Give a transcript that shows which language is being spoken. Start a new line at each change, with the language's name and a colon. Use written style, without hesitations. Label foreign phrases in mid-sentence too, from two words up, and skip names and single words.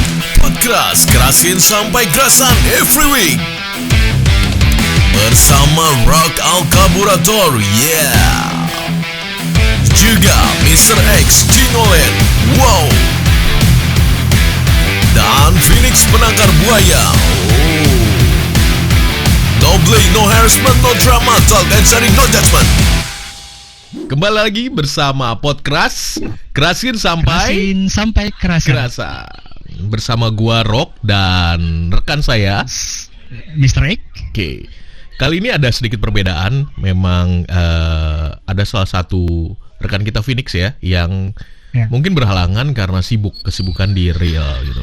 Indonesian: Podcast kerasin sampai kerasan
English: every week
Indonesian: bersama Rock Al Kaburator, yeah. Juga Mr. X Jingolen, wow. Dan Phoenix Penangkar Buaya, oh.
English: No play, no harassment, no drama, talk and sharing, no judgment.
Indonesian: Kembali lagi bersama Podcast kerasin sampai kerasa. Bersama gua Rock dan rekan saya Mr. X. Oke. Kali ini ada sedikit perbedaan. Memang ada salah satu rekan kita Phoenix ya yang mungkin berhalangan karena kesibukan di real gitu.